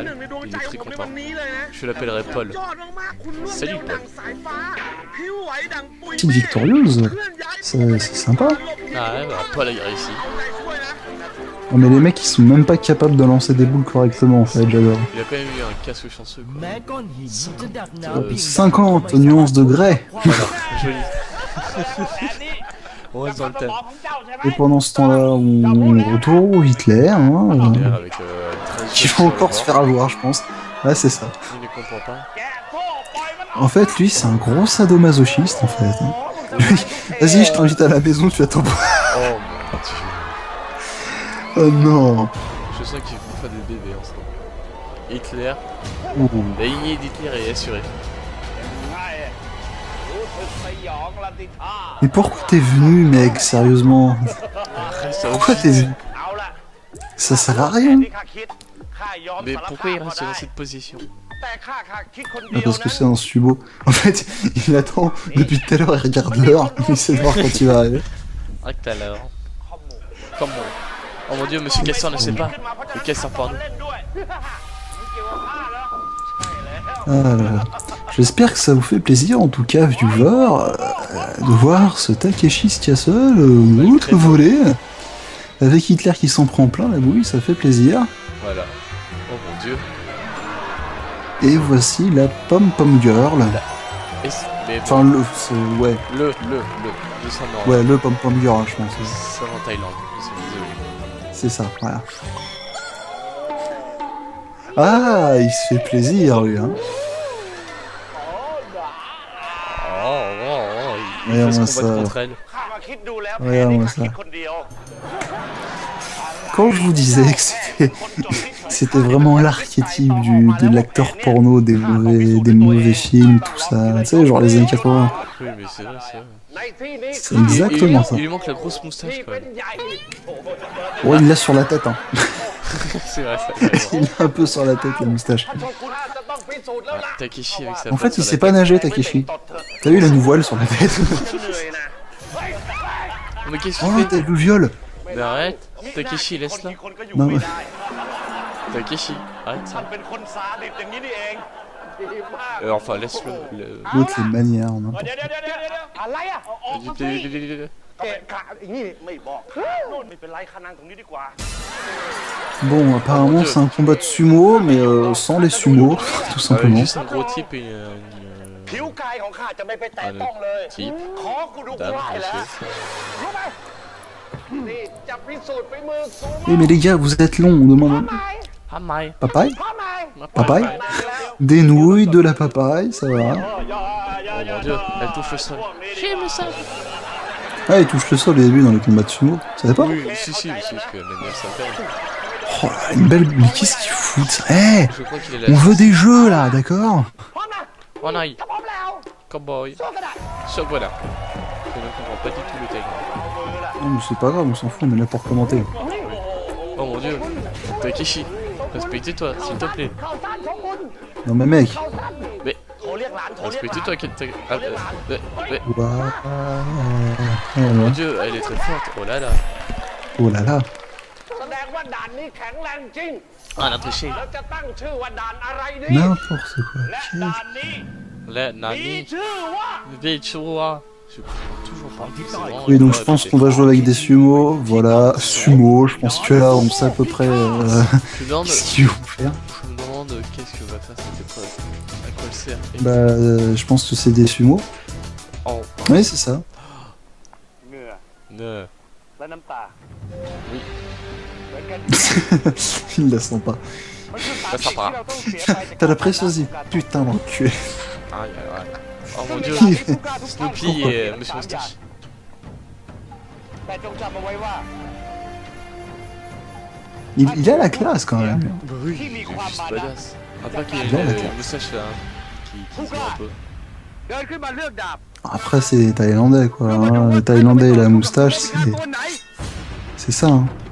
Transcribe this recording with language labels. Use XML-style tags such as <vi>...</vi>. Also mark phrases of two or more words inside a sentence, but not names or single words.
<fr>Il est très content. Je l'appellerai Paul. Salut Paul. Petite victorieuse. C'est sympa. Ah ouais, bah, Paul a réussi. Non mais les mecs, ils sont même pas capables de lancer des boules correctement, en fait, j'adore. Il a quand même eu un casque chanceux quoi.</fr> <th>แม้ก้อนหินจะดักน้ำพิง</th> <fr>50 nuances de grès. Voilà, joli. On reste dans le thème. Et pendant ce temps-là, on retourne au Hitler, hein, D'ailleurs, avec qui va encore se faire avoir, je pense. Ouais, c'est ça. Il ne comprend pas. En fait, lui, c'est un gros sadomasochiste, en fait. Hein. Vas-y, je t'invite à la maison, tu attends pas. Oh mon dieu. Oh non. Je sens qu'ils vont faire des bébés ensemble. Hitler, Ouh. la lignée d'Hitler est assurée.</fr> <th>รู้สึกสยองละสิท่า</th> <fr>Mais pourquoi t'es venu, mec, sérieusement? Reste à Pourquoi t'es venu?</fr> <th>เอาละ</th> <fr>Ça sert à rien.</fr> <th>ที่ข้าคิดข้ายอม</th> <fr>Mais</fr> <th>สาร</th> <fr>pourquoi</fr> <th>ภา</th> <fr>il</fr> <th>พก็</th> <fr>reste</fr> <th>ได้</th> <fr>dans cette position?</fr> <th>แต่ข้าคิดคน</th> <fr>Ah,</fr> <th>เดียว</th> <fr>parce que</fr> <th>นะ</th> <fr>c'est un subo. En fait, il attend depuis tout à l'heure, il regarde l'heure, il essaie de voir quand il va arriver. Ah, tout à l'heure. Comment? Oh mon dieu, monsieur Casseur ne sait pas. Le Casseur, pardon.</fr> <th>เล่นด้วยมึงเกี่ยวกับข้าแล้วใช่แล้ว</th> <fr>Ah là là. J'espère que ça vous fait plaisir, en tout cas, viewer, de voir ce Takeshi Castle voler avec Hitler qui s'en prend plein la bouille, ça fait plaisir. Voilà. Oh mon dieu. Et voici la Pom Pom Girl. Mais bon, Enfin, ouais, le descendant. ouais, le pom-pom girl, je pense. Ça en Thaïlande, je suis désolé. C'est ça, voilà. Ah, il se fait plaisir, lui, hein. Il Ouais, fait se moi, combattre ça- contre elle.</fr> <th>ข้ามาคิดดูแล้ว</th> <fr>Ouais,</fr> <th>แพ้นี่</th> <fr>moi,</fr> <th>ข้า</th> <fr>ça.</fr> <th>คิดคนเดียว</th> <fr>Quand je vous disais que c'était vraiment l'archétype de l'acteur porno des mauvais films, tout ça, tu sais, genre les années 80. Oui, mais c'est vrai, c'est vrai.</fr> <th>ในที่นี้</th> <fr>C'est exactement ça. Il lui manque la grosse moustache</fr> <th>ที่</th> <fr>quand</fr> <th>เป็น</th> <fr>même.</fr> <th>ใหญ่</th> <fr>Ouais, il l'a sur la tête, hein. C'est vrai, ça. Il a un peu sur la tête, la moustache.</fr> <th>ถ้าโชกุนข้าจะต้องพิสูจน์แล้วล่ะ</th> <fr>Takeshi avec sa En fait, patte il sur sait la pas tête. nager, Takeshi. T'as vu, il a une voile sur la tête.</fr> <th>จะเหนื่อยนะ</th> <fr>Mais qu'est-ce Oh, qu'il fait? t'as le viol. Mais arrête. Takeshi,</fr> <th>คน</th> <fr>laisse-la.</fr> <th>กี่คนก็อยู่</th> <fr>Non,</fr> <th>ไม่</th> <fr>ouais.</fr> <th>ได้</th> <fr>Takeshi, arrête</fr> <th>ท่าน</th> <fr>ça.</fr> <th>เป็นคนซาดิสอย่างนี้นี่เองดีมาก</th> <fr>Enfin, laisse-le. L'autre, les manières, n'importe</fr> <th>เดี๋ยวอะไรอ่ะเอาออกมาสิ เกะกะอย่างนี้ไม่บอกนู่นไม่เป็นไรข้านั่งตรงนี้ดีกว่า</th> <fr>Bon, apparemment, c'est un combat de sumo, mais sans les sumos, tout simplement. Juste un gros type et</fr> <th>ผิวกายของข้าจะไม่ไปแตะต้องเลย</th> <fr>type,</fr> <th>ขอกูดู</th> <fr>dame,</fr> <th>ไหว้แล้ว</th> <fr>monsieur.</fr> <th>รู้ไหมนี่จะพิสูจน์ฝีมือสูง</th> <fr>Eh, mais les gars, vous êtes longs, on demande... Ah, my. Papaye?</fr> <th>พ่อไหม</th> <fr>Papaye?</fr> <th>นานแล้ว</th> <fr>Des nouilles, de la papaye, ça va. Oh mon dieu, elle touche le sol. J'aime ça. Ah, il touche le sol au début dans les combats de sumo, ça savais pas? Oui, si, parce que même bien ça fait. Oh là, une belle... Mais qu'est-ce qu'ils foutent? Eh, Je crois qu'il est on là. veut des jeux, là, d'accord?</fr> <th>พ่อไหม</th> <fr>Oh non,</fr> <th>ถ้าพร้อมแล้ว</th> <fr>cowboy.</fr> <th>สู้ก็ได้</th> <fr>So voilà. Je ne comprends pas du tout le Thaïlande. Non, mais c'est pas grave, on s'en fout, on est là pour commenter. Oh mon dieu. Takeshi, respecte-toi, s'il te plaît.</fr> <th>เข้าซ่านโชกุน</th> <fr>Non, mais mec...</fr> <th>เข้าซ่าน</th> <fr>Mais</fr> <th>โทรเรียกหลานโทรเรียกหลาน</th> <fr>respecte-toi, Ah, mais- Ouah, Oh mon dieu, elle est très forte. Oh là là. oh là là.</fr> <th>แสดงว่าด่านนี้แข็งแรงจริง</th> <fr>Ah, elle a triché.</fr> <th>แล้วจะตั้งชื่อว่าด่านอะไรดี</th> <fr>N'importe quoi.</fr> <th>และด่านนี้</th> <fr>Là,</fr> <th>มี</th> <fr>Nani.</fr> <th>ชื่อว่า</th> <fr>Vichua. Je comprends toujours pas. C'est vraiment Oui, donc je pas pense répété. qu'on va jouer avec des sumo, voilà, sumo, je pense que là on sait à peu près Je me demande, ce qu'ils vont faire. je me demande qu'est-ce que va faire cette épreuve. À quoi elle sert. Et- Bah, je pense que c'est des sumo. Oh. Oui, c'est ça.</fr> <th>เหงื่อ</th> <fr>Ne.</fr> <th>และน้ำตา</th> <fr>Oui.</fr> <th>เหมือนกัน</th> <fr>Il la sent pas.</fr> <th>มันคือสา</th> <fr>Ça</fr> <th>เหตุ</th> <fr>sera</fr> <th>ที่เราต้องเสียไปจาก</th> <fr>T'as la précieuse putain d'enculé. Aïe, aïe, aïe. Oh mon dieu. Snoopy et Monsieur Moustache.</fr> <th>แต่จงจำเอาไว้ว่า</th> <fr>Il a la classe quand même. Bah oui, Qui il m'y est croit juste pas, badass. À part qu'il Il a ait la une classe. moustache là, qui se voit un peu.</fr> <th>เดินขึ้นมาเลือกดาบ</th> <fr>Après, c'est les Thaïlandais quoi. Hein. Les Thaïlandais et la moustache,</fr> <th>ตัวไหน</th> <fr>c'est ça. Hein.</fr>